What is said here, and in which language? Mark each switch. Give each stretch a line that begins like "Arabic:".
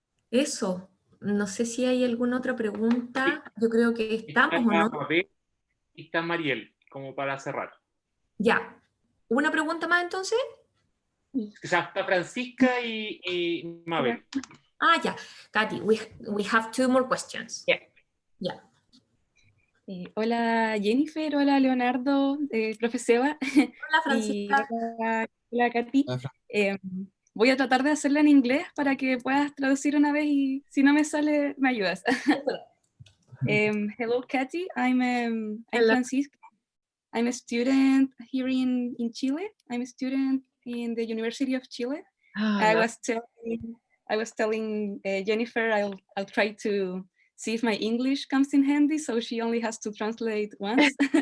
Spanish: Eso, no sé si hay alguna otra pregunta. Yo creo que estamos, ¿o no? Está Mariel, como para cerrar. Ya. ¿Una pregunta más entonces? O sea, está Francisca y Mabel. Ya.
English: Cathy, we have 2 more questions. Yeah.
Spanish: Hola Jennifer, hola Leonardo, profe Seba. Hola Francisca. Hola Cathy. Voy a tratar de hacerla en inglés para que puedas traducir una vez y si no me sale, me ayudas.
English: Hello Cathy, I'm Francisca. I'm a student here in Chile. I'm a student in the University of Chile. I was telling Jennifer I'll try to see if my English comes in handy, so she only has to translate once.